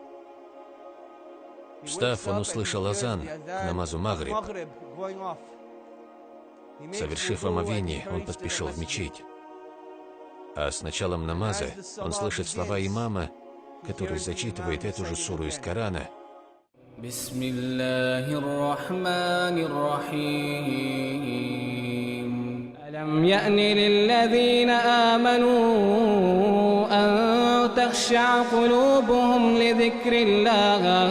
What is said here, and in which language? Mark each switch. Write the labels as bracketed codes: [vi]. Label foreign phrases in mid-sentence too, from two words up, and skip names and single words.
[ru] Встав, он услышал азан к намазу Магриб. Совершив омовение, он поспешил в мечеть. А с началом намаза он слышит слова имама, который зачитывает эту же суру из Корана. [ar] ألم يأن للذين آمنوا أن تخشع قلوبهم لذكر الله